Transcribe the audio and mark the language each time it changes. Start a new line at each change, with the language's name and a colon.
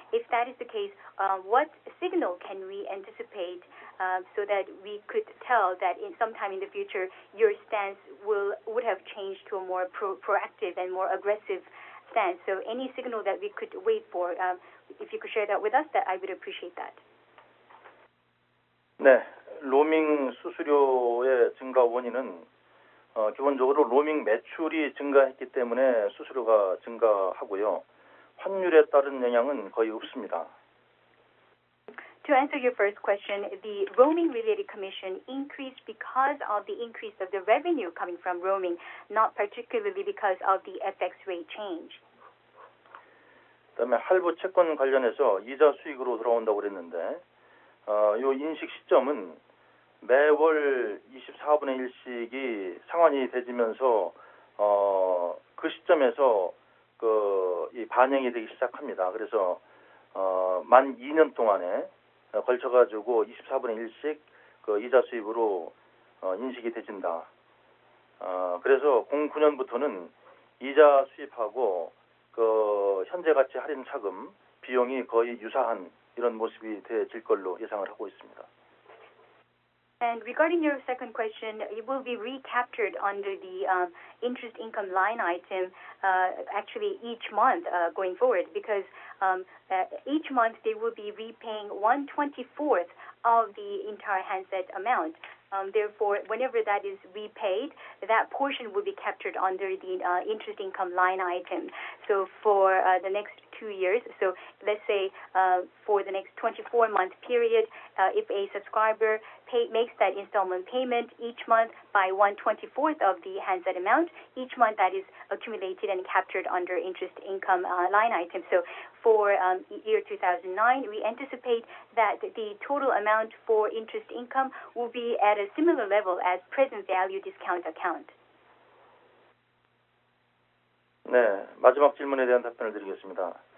English: If that is the case, what signal can we anticipate so that we could tell that in sometime in the future your stance would have changed to a more proactive and more aggressive stance? So any signal that we could wait for, if you could share that with us, that I would appreciate that.
Korean: 네, 로밍 수수료의 증가 원인은 기본적으로 로밍 매출이 증가했기 때문에 수수료가 증가하고요. 환율에 따른 영향은 거의 없습니다.
English: To answer your first question, the roaming-related commission increased because of the increase of the revenue coming from roaming, not particularly because of the FX rate change.
Korean: 그다음에 할부 채권 관련해서 이자 수익으로 돌아온다고 그랬는데 이 인식 시점은 매월 24분의 1씩이 상환이 되지면서 그 시점에서 이 반영이 되기 시작합니다. 그래서 만 2년 동안에 걸쳐가지고 24분의 1씩 그 이자 수입으로 인식이 되진다. 그래서 09년부터는 이자 수입하고 그 현재 가치 할인 차금 비용이 거의 유사한 이런 모습이 되질 걸로 예상을 하고 있습니다.
English: And regarding your second question, it will be recaptured under the interest income line item actually each month going forward, because each month they will be repaying 1/24 of the entire handset amount. Therefore, whenever that is repaid, that portion will be captured under the interest income line item. So for the next 2 years, so let's say for the next 24-month period, if a subscriber makes that installment payment each month by 1/24 of the handset amount, each month that is accumulated and captured under interest income line item. So for year 2009, we anticipate that the total amount for interest income will be at a similar level as present value discount account.
Korean: 네, 마지막 질문에 대한 답변을 드리겠습니다.